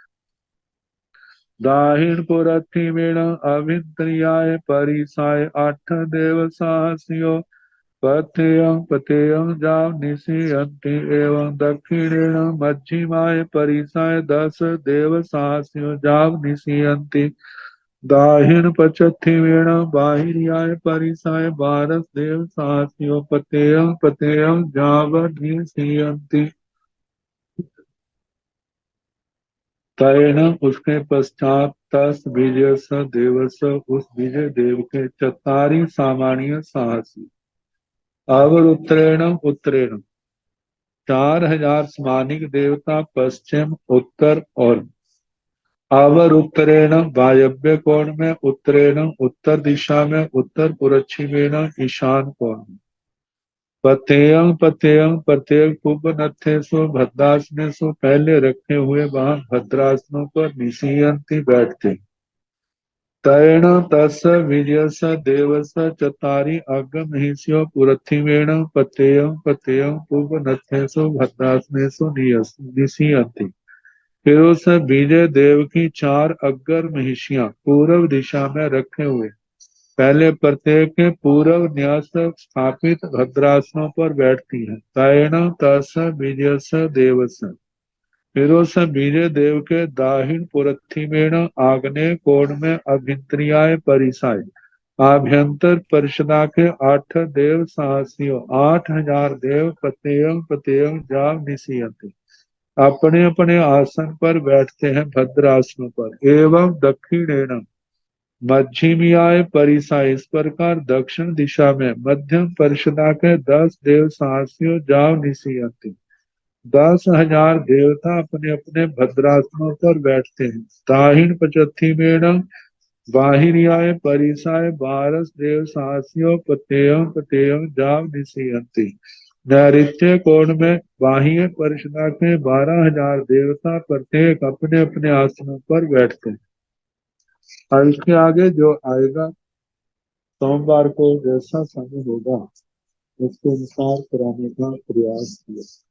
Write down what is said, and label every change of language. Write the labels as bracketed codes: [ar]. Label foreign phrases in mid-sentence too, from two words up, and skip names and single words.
[pka] दाहिण पुरथिवीण अभिन्द्रियाय परिसाय आठ देव साहसियो पतेयं पतेयं जाव निशयन्ति एवं दक्षिणेन मध्यमाय परिसाय 10 देव साहसियो जाव निशयन्ति दाहिण पचथिवीण बाहिर्याय परिसाय 12 देव साहसियो पतेयं पतेयं जाव निशयन्ति [hi] तैण उसके पश्चात [pka] तस विजय स देवस [hi] उस विजय देव के [pka] चतारी सामान्य साहसी अवर उत्तरेण उत्तरेण [hi] 4000 स्मानिक देवता पश्चिम उत्तर और [pka] अवर उत्तरेण [hi] वायव्य कोण में उत्तरेण उत्तर दिशा में [pka] उत्तर पुरच्छिमेण [hi] ईशान कोण में [pka] पतेयं पतेयं [hi] प्रत्येक [pka] उपनथेषु भद्रासनेषु [hi] पहले रखे हुए वहां भद्रासनों पर निशयंती बैठते। [pka] तैण तस् विजयस देवस चतारी अगमहिष्यो पुरथिवेण पतेयं पतेयं उपनथेषु भद्रासनेषु निशयंती [hi] फिर उस विजय देव की 4 अग्गर महिषियां पूर्व दिशा में रखे हुए पहले प्रत्येक के पूर्व न्यास स्थापित भद्रासनों पर बैठती है। [pka] तैण तस विजयस देवस [hi] फिर उस विजय देव के [pka] दाहिण पुरथिमेण [hi] आग्नेय कोण में [pka] अभिन्द्रियाय परिसाय [hi] आभ्यंतर परिषदा के 8 [pka] देव साहसियों [hi] 8000 देव [pka] पतेयं पतेयं जाव निशयन्ति [hi] अपने अपने आसन पर बैठते हैं भद्रासनों पर। [pka] एवं दक्षिणेन मध्यमियाय परिसाय [hi] इस प्रकार दक्षिण दिशा में मध्यम परिषदा के 10 [pka] देव साहसियों जाव निशयन्ति [hi] 10,000 देवता अपने अपने भद्रासनों पर बैठते हैं। [pka] दाहिण पचथिमेण बाहिर्याय परिसाय 12 देव साहसियों पतेयं पतेयं जाव निशयन्ति [hi] नैऋत्य कोण में बाह्य परिषदा के 12,000 देवता प्रत्येक अपने अपने आसनों पर बैठते हैं। और इसके आगे जो आएगा सोमवार को जैसा समय होगा उसके अनुसार कराने का प्रयास किया।